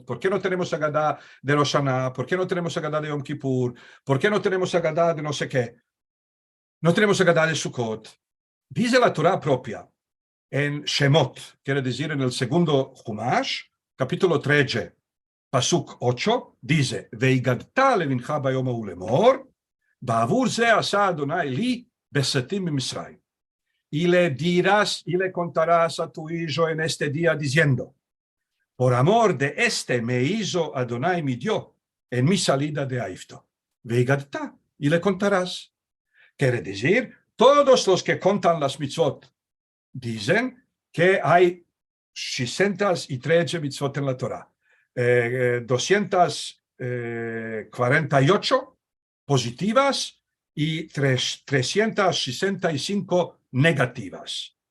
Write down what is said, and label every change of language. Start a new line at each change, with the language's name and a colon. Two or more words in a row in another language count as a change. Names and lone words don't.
Spanish: ¿Por qué no tenemos Agadá de Rosh Hashanah? ¿Por qué no tenemos Agadá de Yom Kippur? ¿Por qué no tenemos Agadá de no sé qué? No tenemos Agadá de Sukkot. Dice la Torah propia en Shemot, quiere decir en el segundo Chumash, capítulo 13, Pasuk 8, dice,
Hebrew: והגדת לבנך ביום ההוא לאמור, בעבור זה עשה אדוני לי בסתים ממצרים.
Spanish: Y le dirás y le contarás a tu hijo en este día diciendo, por amor de este me hizo Adonai mi Dios en mi salida de Egipto. Veigadta, y le contarás. Quiere decir, todos los que contan las mitzvot dicen que hay 613 mitzvot en la Torah, 248 positivas y 365 negativas.